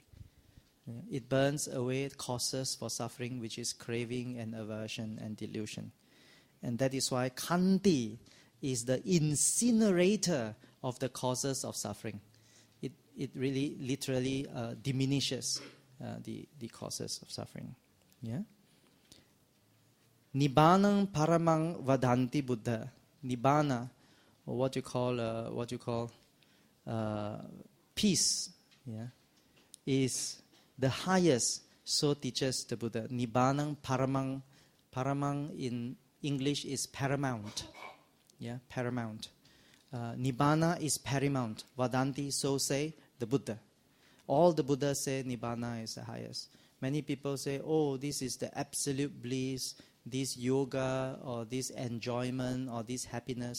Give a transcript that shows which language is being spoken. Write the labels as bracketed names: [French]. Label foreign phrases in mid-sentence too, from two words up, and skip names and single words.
[English] It burns away causes for suffering, which is craving and aversion and delusion. And that is why Khanti is the incinerator of the causes of suffering. It really literally diminishes the causes of suffering. Yeah. [Pali] Nibbanam paramang vadanti Buddha. [English] Nibbana, or what you call peace, yeah, is the highest. So teaches the Buddha. [Pali] Nibbanam paramang. [English] Paramang in English is paramount. Yeah, paramount. Nibbana is paramount. Vadanti, so say the Buddha. All the Buddhas say Nibbana is the highest. Many people say, oh, this is the absolute bliss, this yoga, or this enjoyment, or this happiness.